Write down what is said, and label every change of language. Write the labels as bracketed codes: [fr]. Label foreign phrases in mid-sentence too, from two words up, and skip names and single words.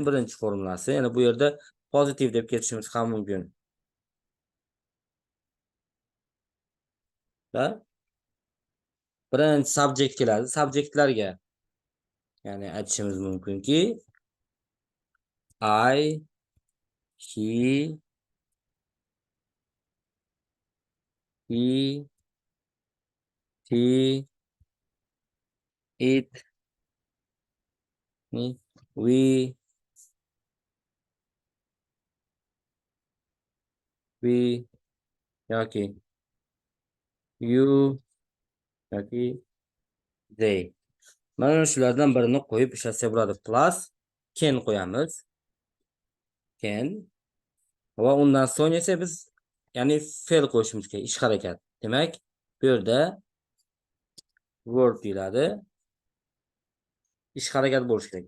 [uz] Birinchi formulasi, ya'ni bu yerda pozitiv deb ketishimiz ham mumkin. Birinchi subject keladi. Subjektlarga, ya'ni aytishimiz mumkinki [en] I, he, he, it, we, [uz] yoki you yoki they. Mana shulardan birini qo'yib ishlatsa bo'ladi. Plus can qo'yamiz. Can va undan so'ng esa biz ya'ni fe'l qo'yishimiz kerak, ish harakat. Demak, bu yerda verb deyiladi. Ish harakat bo'lishi kerak.